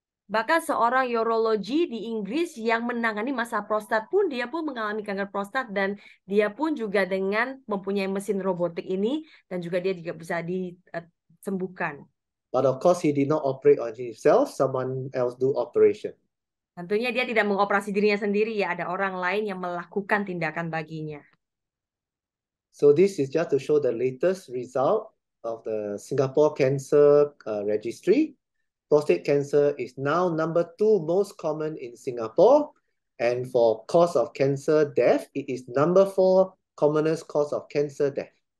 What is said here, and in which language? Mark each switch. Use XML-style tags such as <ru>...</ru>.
<id>Bahkan seorang urologi di Inggris yang menangani masalah prostat pun, dia pun mengalami kanker prostat, dan dia pun juga dengan mempunyai mesin robotik ini, dan juga dia juga bisa disembuhkan.</id> <en>But of course, he did not operate on himself. Someone else do operation.</en> <id>Tentunya dia tidak mengoperasi dirinya sendiri ya, ada orang lain yang melakukan tindakan baginya.</id> <en>So this is just to show the latest result of the Singapore Cancer Registry. Prostate cancer is now number 2 most common in Singapore. And for cause of cancer death, it is number 4 commonest cause of cancer death.</en>